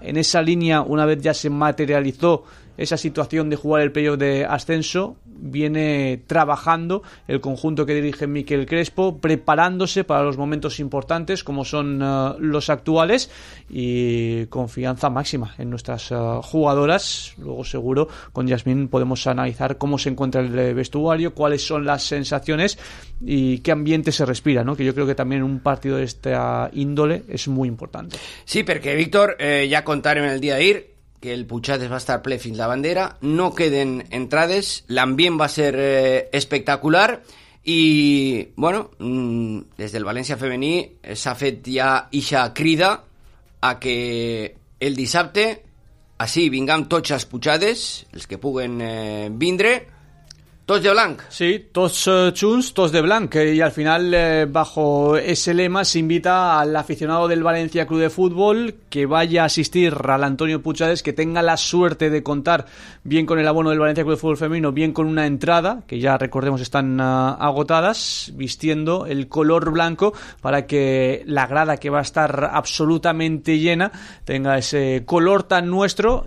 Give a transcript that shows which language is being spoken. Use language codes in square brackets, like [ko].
[es] En esa línea, una vez ya se materializó esa situación de jugar el playoff de ascenso, viene trabajando el conjunto que dirige Miquel Crespo, preparándose para los momentos importantes como son los actuales, y confianza máxima en nuestras jugadoras. Luego seguro con Yasmín podemos analizar cómo se encuentra el vestuario, cuáles son las sensaciones y qué ambiente se respira, ¿no? Que yo creo que también un partido de esta índole es muy importante. [ca] Sí, porque Víctor, ya contaré en el día de ir que el Puchades va a estar ple fins la bandera, no queden entrades, l'ambient va a ser espectacular, i bueno, des del València femení s'ha fet ja ixa crida a que el dissabte així vingam tots els Puchades, els que puguen vindre, Tots de blanc. Sí, tots chuns, tots de blanc. [es] Y al final, bajo ese lema, se invita al aficionado del Valencia Club de Fútbol que vaya a asistir al Antonio Puchades, que tenga la suerte de contar bien con el abono del Valencia Club de Fútbol Femenino, bien con una entrada, que ya recordemos están agotadas, vistiendo el color blanco para que la grada, que va a estar absolutamente llena, tenga ese color tan nuestro.